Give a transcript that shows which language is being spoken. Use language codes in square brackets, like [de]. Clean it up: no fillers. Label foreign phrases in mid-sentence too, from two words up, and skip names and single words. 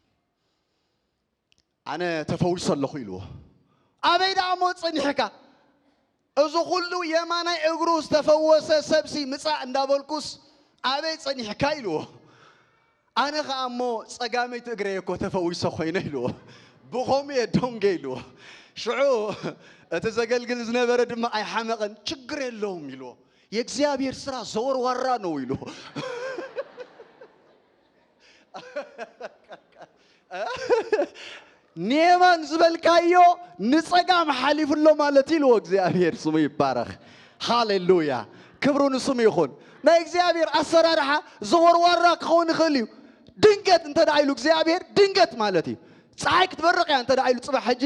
[ti] ኣነ ተፈዊሶ ኣለኹ ኢልዎ ኣበይ ዳ እሞ ፀኒሕካ እዚ ኩሉ የማናይ እግሩ ዝተፈወሰ ሰብሲ ምፃእ እንዳበልኩስ ኣበይ ፀኒሕካ ኢልዎ ኣነ ኸ እሞ ፀጋመይቲ እግረየ እኮ ተፈዊሶ ኮይነ ኢልዎ ብኸምኡ እየ ዶንጌ ኢልዎ ሽዑ እቲ ዘገልግል ዝነበረ ድማ ኣይሓመቐን [am] ችግር የለውም [ti] ኢልዎ [am] የእግዚአብሔር ስራ ዘወርዋራ ነው [ti] ኢልዎ ኔማን ዝበልካዮ ንጸጋም ሓሊፍሎ ማለት ኢልዎ እግዚአብሔር ስሙ ይባረኽ ሃሌሉያ ክብሩ ንስሙ ይኹን ናይ እግዚአብሔር ኣሰራርሓ ዘወርዋራ ክኸውን ይኽእል እዩ ድንገት እንተዳ ኢሉ እግዚአብሔር ድንገት ማለት እዩ ፀሓይ ክትበርቕ እያ እንተዳ ኢሉ ፅባሕ ሕጂ